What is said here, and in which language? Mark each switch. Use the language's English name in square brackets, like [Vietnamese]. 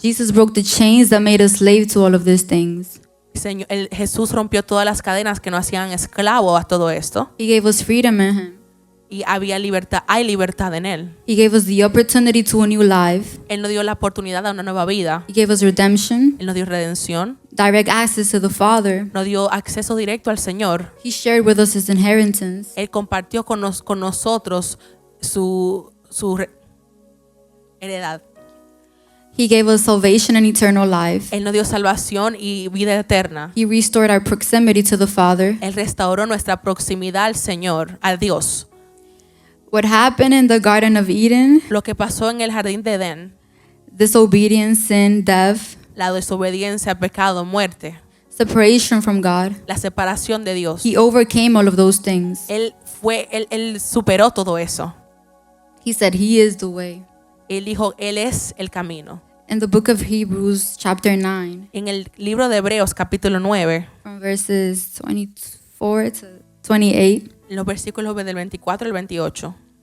[English] Jesus broke the chains that made us slave to all of these things. [Spanish] Jesús rompió todas las cadenas que nos hacían esclavo a todo esto. [English] He gave us freedom in him. [Spanish] Y hay libertad en Él. [English] He gave us the opportunity to a new life. [Spanish] Él nos dio la oportunidad a una nueva vida. [English] He gave us redemption, [Spanish] Él nos dio redención. [English] direct access to the Father. [Spanish] Nos dio acceso directo al Señor. [English] He shared with us his inheritance. [Spanish] Él compartió con nosotros su heredad. [English] He gave us salvation and eternal life. [Spanish] Él nos dio salvación y vida eterna. [English] He restored our proximity to the Father. [Spanish] Él restauró nuestra proximidad al Señor, a Dios. [English] What happened in the Garden of Eden, [Spanish] Lo que pasó en el jardín de Edén, [English] disobedience, sin, death, [Spanish] la desobediencia, pecado, muerte, [English] separation from God, [Spanish] la separación de Dios. [English] he overcame all of those things. [Spanish] Él superó todo eso. [English] He said he is the way. [Spanish] Él dijo, Él es el camino. [English] In the book of Hebrews, chapter 9, [Spanish] En el libro de Hebreos, capítulo 9, [English] from verses 24 to 28, [Spanish] en los versículos del 24 al 28,